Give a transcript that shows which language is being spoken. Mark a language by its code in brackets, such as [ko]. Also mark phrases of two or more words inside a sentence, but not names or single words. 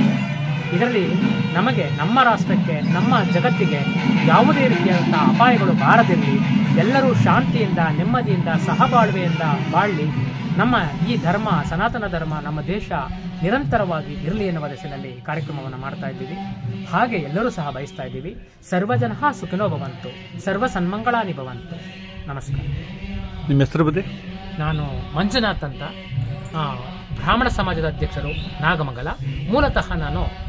[kn] ಇದರಲ್ಲಿ ನಮಗೆ, ನಮ್ಮ ರಾಷ್ಟ್ರಕ್ಕೆ, ನಮ್ಮ ಜಗತ್ತಿಗೆ ಯಾವುದೇ ರೀತಿಯಾದಂಥ ಅಪಾಯಗಳು ಬಾರದಿರಲಿ, ಎಲ್ಲರೂ ಶಾಂತಿಯಿಂದ, ನೆಮ್ಮದಿಯಿಂದ, ಸಹಬಾಳ್ವೆಯಿಂದ ಬಾಳಲಿ, ನಮ್ಮ ಈ ಧರ್ಮ, ಸನಾತನ ಧರ್ಮ, ನಮ್ಮ ದೇಶ ನಿರಂತರವಾಗಿ ಇರಲಿ ಎನ್ನುವ ದಿಸೆಯಲ್ಲಿ ಕಾರ್ಯಕ್ರಮವನ್ನು ಮಾಡ್ತಾ ಇದ್ದೀವಿ. ಹಾಗೆ ಎಲ್ಲರೂ ಸಹ ಬಯಸ್ತಾ ಇದ್ದೀವಿ. [sa] ಸರ್ವಜನಃ ಸುಖಿನೋ ಭವಂತು, ಸರ್ವ ಸನ್ಮಂಗಳಾನಿ ಭವಂತು. [kn] ನಮಸ್ಕಾರ. ನಿಮ್ಮ ಹೆಸರು ಬಗ್ಗೆ? ನಾನು ಮಂಜುನಾಥ್ ಅಂತ, ಬ್ರಾಹ್ಮಣ ಸಮಾಜದ ಅಧ್ಯಕ್ಷರು, ನಾಗಮಂಗಲ. ಮೂಲತಃ ನಾನು